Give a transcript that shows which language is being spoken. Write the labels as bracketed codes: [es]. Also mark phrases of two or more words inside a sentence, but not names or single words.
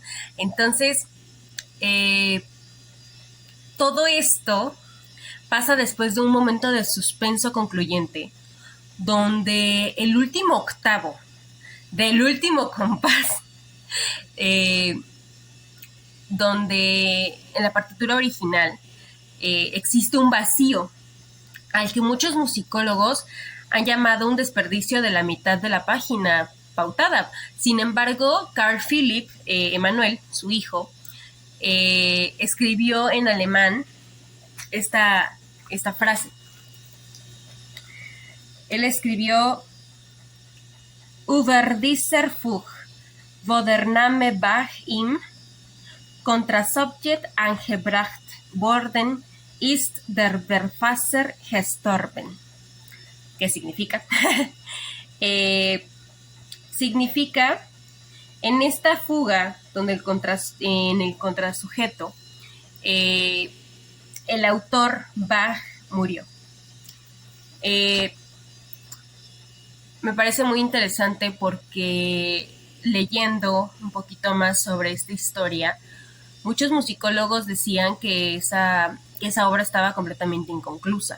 [es] Entonces, todo esto pasa después de un momento de suspenso concluyente, donde el último octavo del último compás, donde en la partitura original existe un vacío al que muchos musicólogos han llamado un desperdicio de la mitad de la página pautada. Sin embargo, Carl Philipp Emanuel, su hijo, escribió en alemán esta frase. Él escribió: [de] Über dieser Fug, wo der Name Bach im Kontrasubjekt angebracht worden ist, der Verfasser gestorben. [es] ¿Qué significa? Significa En esta fuga, donde en el contrasujeto, el autor Bach murió. Eh, Me parece muy interesante porque leyendo un poquito más sobre esta historia, muchos musicólogos decían que esa obra estaba completamente inconclusa.